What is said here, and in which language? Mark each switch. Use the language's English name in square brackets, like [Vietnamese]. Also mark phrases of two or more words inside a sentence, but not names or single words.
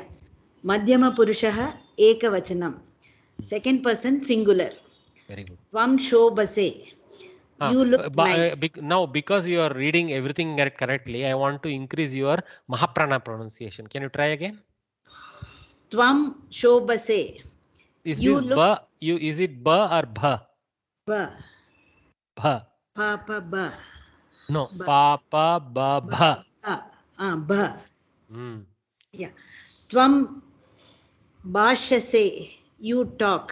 [Sanskrit] मध्यम पुरुषः एकवचनम्. [English] Second person singular. Very good. [Sanskrit] त्वं शोभसे. [English] You look nice. Now, because you are reading everything correctly, I want to increase your Mahaprana pronunciation. Can you try again? [Sanskrit] त्वं शोभसे. [English] Is this ba? Is it ba or bha? Ba. Bha. Papa ba. No. Papa ba bha. Ba. Yeah. [Sanskrit] त्वं भाषसे. [English] You talk.